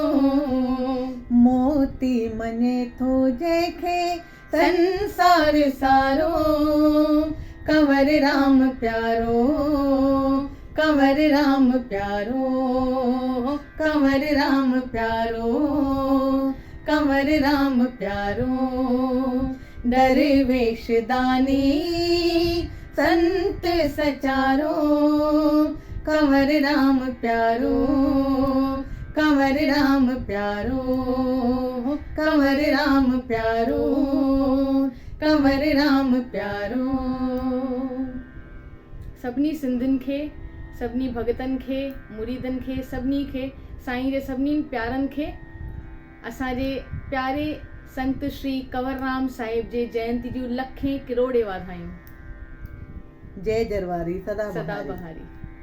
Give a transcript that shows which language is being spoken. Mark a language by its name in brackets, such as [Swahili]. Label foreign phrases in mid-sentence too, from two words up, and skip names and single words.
[Sindhi] मोती मञे थो जंहिंखे संसार सारो, कंवर राम प्यारो, कंवर राम प्यारो, कंवर राम प्यारो, कंवर राम प्यारो। दरवेश दानी संत सचारो, कंवर राम प्यारो, कंवर राम प्यारो, कंवर राम प्यारो, कंवर राम प्यारो। सभिनी सिंधियुनि खे, सभिनी भगतनि खे, मुरीदनि खे, सभिनी खे साईं जे सभिनी प्यारनि खे असांजे प्यारे संत श्री कंवरराम साहिब जे जयंती जूं लखें किरोड़े वाधायूं। जय जरवारी सदा बहारी।